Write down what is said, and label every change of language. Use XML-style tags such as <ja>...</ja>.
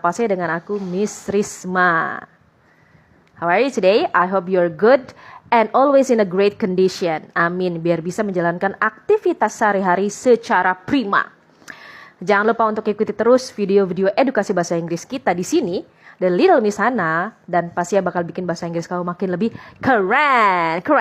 <id>Pasti dengan aku Miss Risma.</id> <en>How are you today? I hope you're good and always in a great condition.</en> <id>Amin, biar bisa menjalankan aktivitas sehari-hari secara prima. Jangan lupa untuk ikuti terus video-video edukasi bahasa Inggris kita di sini, The Little Miss Hana, dan pasti bakal bikin bahasa Inggris kamu makin lebih keren.</id>